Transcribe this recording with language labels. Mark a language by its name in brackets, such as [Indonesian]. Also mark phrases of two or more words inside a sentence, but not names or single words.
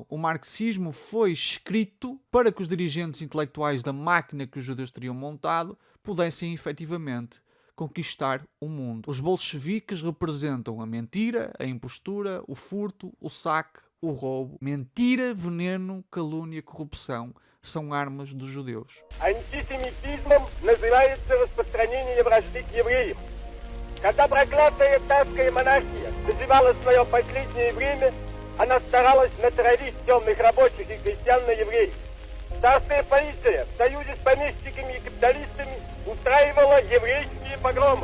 [Portuguese] O marxismo foi escrito para que os dirigentes intelectuais da máquina que os judeus teriam montado pudessem efetivamente conquistar o mundo. Os bolcheviques representam a mentira, a impostura, o furto, o saque, o roubo. Mentira, veneno, calúnia, corrupção são armas dos judeus. [Russian] Антисемитизмом называется распространение вражды к евреям. Когда проклятая татарская монархия доживала свое последнее время, она старалась натравить темных рабочих и крестьян на евреев. Царская полиция в союзе с помещиками и капиталистами устраивала еврейские погромы.